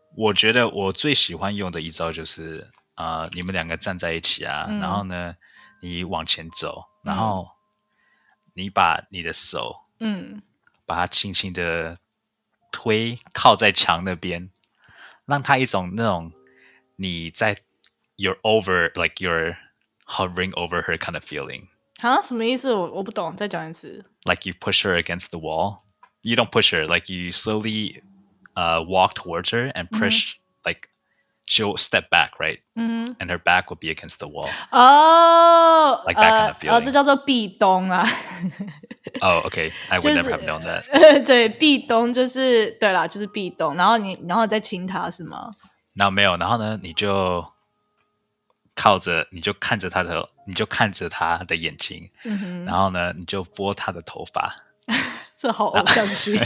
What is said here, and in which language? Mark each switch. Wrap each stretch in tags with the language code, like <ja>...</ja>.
<zh>我觉得我最喜欢用的一招就是你们两个站在一起啊，然后呢你往前走，然后你把你的手把它轻轻的靠在墙那边，让它一种那种你在</zh> <en>you're over like you're hovering over her kind of feeling。</en> <zh>啊，什么意思？我不懂，再讲一次。</zh> <en>Like you push her against the wall. You don't push her, like you slowly walk towards her and push, like she'll step back, right? And her back will be against the wall. Oh, like that kind of feeling.</en> <zh>这叫做壁咚啊。</zh> <en>Oh, okay. I would never have known that.</en> <zh>对，壁咚就是对啦，就是壁咚。然后你再亲他是吗？然后没有，然后呢，你就看着他的眼睛，然后呢，你就拨他的头发。这好偶像剧。</zh>